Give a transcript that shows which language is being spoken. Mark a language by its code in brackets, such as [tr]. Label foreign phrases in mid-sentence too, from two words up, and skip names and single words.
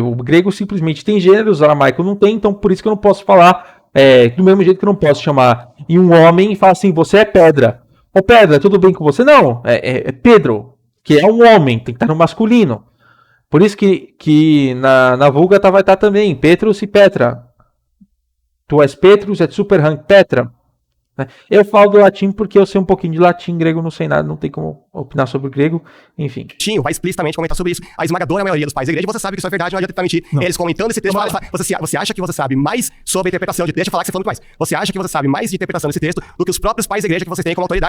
[pt] O grego simplesmente tem gêneros, o aramaico não tem, então por isso que eu não posso falar do mesmo jeito que eu não posso chamar em um homem e falar assim, você é pedra. Ô pedra, tudo bem com você? Não, é Pedro, que é um homem, tem que estar no masculino. Por isso que na Vulgata vai estar também Petrus e Petra. [la] Tu és Petrus, et super hanc Petra. [pt] Eu falo do latim porque eu sei um pouquinho de latim, grego não sei nada, não tem como opinar sobre o grego, enfim. Vai explicitamente comentar sobre isso. A esmagadora maioria dos pais da igreja, você sabe que isso é verdade, não adianta tentar mentir. Eles comentando esse texto, você acha que você sabe mais sobre a interpretação de texto, deixa eu falar que você falou muito mais. Você acha que você sabe mais de interpretação desse texto do que os próprios pais da igreja que vocês têm como autoridade?